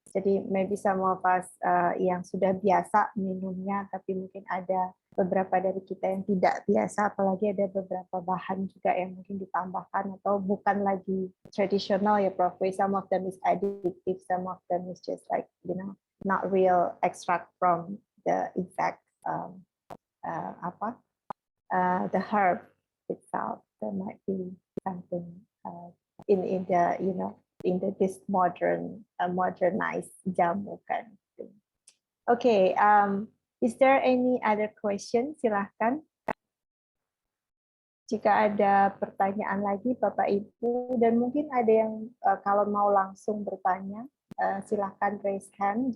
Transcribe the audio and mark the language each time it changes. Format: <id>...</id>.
<id>Jadi</id> <en>maybe some of us</en> <id>yang sudah biasa minumnya, tapi mungkin ada beberapa dari kita yang tidak biasa, apalagi ada beberapa bahan juga yang mungkin ditambahkan atau bukan lagi tradisional ya, Prof.</id> <en>Some of them is addictive, some of them is just like not real extract from the exact the herb itself. There might be something in this modernized jamu kind of thing. Okay, is there any other question?</en> <id>Silahkan. Jika ada pertanyaan lagi, Bapak Ibu, dan mungkin ada yang kalau mau langsung bertanya, silahkan</id> <en>raise hand.</en>